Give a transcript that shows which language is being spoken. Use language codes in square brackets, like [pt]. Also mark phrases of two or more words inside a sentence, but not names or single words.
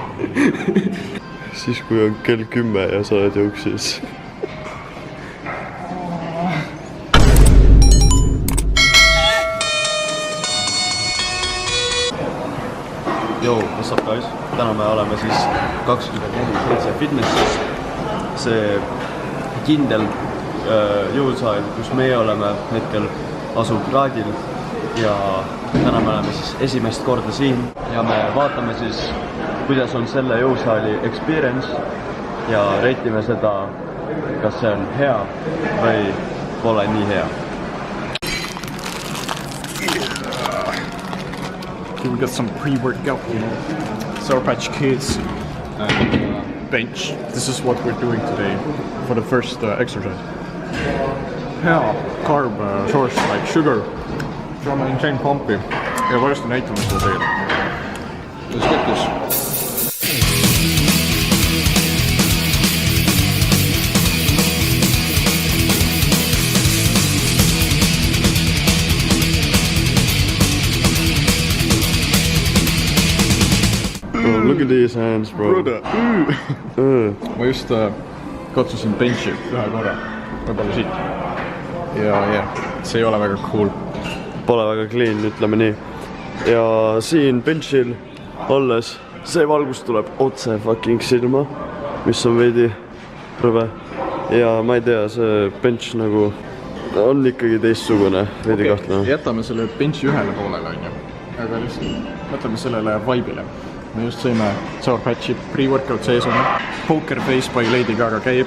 [et] Siis kui on kell 10 ja sa oled jooksis. Joo, [en] what's up guys? [et] Täna me oleme siis 24/7 fitnessis. See kindel jõusaal, kus meie oleme hetkel asub Raadil ja täna me oleme siis esimest korda siin ja me vaatame siis, kuidas on selle jõusaali experience ja reitime seda, kas see on hea või pole nii hea. [en] We got some pre-workout, Sour Patch Kids and bench. This is what we're doing today for the first exercise. [et] Hea [en] carb source like sugar from insane [et] pumpi ja varsti näitame seda teile. [en] Let's get this. Bro, look at these hands, bro. [et] Ma just katsusin benchi ühe korra, võib-olla siit. Ja see ei ole väga cool. Pole väga clean, ütleme nii. Ja siin benchil olles see valgus tuleb otse fucking silma, mis on veidi rõve. Ja ma ei tea, see bench nagu on ikkagi teistsugune, veidi kahtlane. Jätame selle benchi ühele poolele, on ju. Aga lihtsalt mõtleme sellele vibe'ile. Me just sõime Sour Patchi pre-workout sees on. Poker Face by Lady Gaga käib.